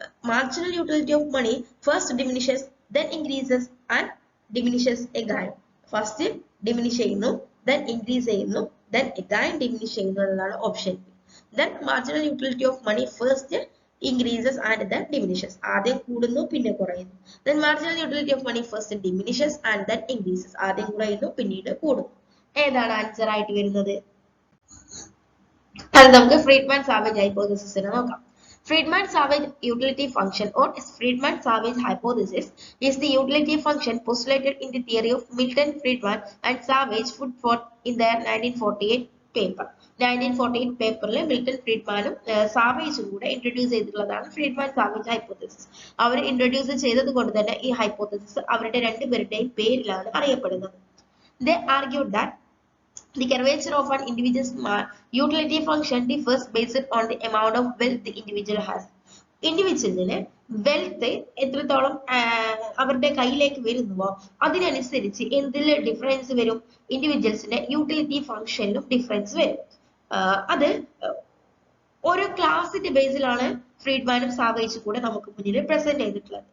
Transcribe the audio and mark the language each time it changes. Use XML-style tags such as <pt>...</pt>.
<en>Marginal utility of money first diminishes then increases and diminishes again.</en> <ml>First diminish ചെയ്യുന്നു, then increase ചെയ്യുന്നു, then again diminish ചെയ്യുന്നു എന്നതാണ് option B.</ml> <en>Then marginal utility of money first increases and then diminishes.</en> <ml>ആദ്യം കൂടുന്നു പിന്നെ കുറയുന്നു.</ml> <en>Then marginal utility of money first diminishes and then increases.</en> <ml>ആദ്യം കുറയുന്നു പിന്നീട് കൂടുന്നു. ഏതാണ് ആൻസർ ആയിട്ട് വരുന്നത്? അത് നമുക്ക് ഫ്രീഡ്മാൻ-സാവേജ് ഹൈപ്പോത്തസിസിനെ നോക്കാം.</ml> <en>Friedman-Savage utility function or Friedman-Savage hypothesis is the utility function postulated in the theory of Milton Friedman and Savage put forth in their 1948 paper.</en> <ml>1948 പേപ്പറിൽ മിൽട്ടൺ ഫ്രീഡ്മാനും സാവേജും കൂടെ ഇൻട്രൊഡ്യൂസ് ചെയ്തിട്ടുള്ളതാണ് ഫ്രീഡ്മാൻ സാവേജ് ഹൈപ്പോത്തസിസ്. അവർ introduce ചെയ്തത് കൊണ്ട് തന്നെ ഈ hypothesis അവരുടെ രണ്ടുപേരുടെയും പേരിലാണ് അറിയപ്പെടുന്നത്.</ml> <en>They argued that the curvature of an individual's utility function differs based on the amount of wealth the individual has.</en> <ml>ഇൻഡിവിജ്വലിന് wealth എത്രത്തോളം അവരുടെ കയ്യിലേക്ക് വരുന്നുവോ അതിനനുസരിച്ച് എന്തിൽ ഡിഫറൻസ് വരും? ഇൻഡിവിജ്വൽസിന്റെ യൂട്ടിലിറ്റി ഫംഗ്ഷനിലും ഡിഫറൻസ് വരും. അത് ഓരോ ക്ലാസിന്റെ ബേസിലാണ് ഫ്രീഡ്മാനും സാവേജും കൂടെ നമുക്ക് മുന്നിൽ പ്രസന്റ് ചെയ്തിട്ടുള്ളത്.</ml>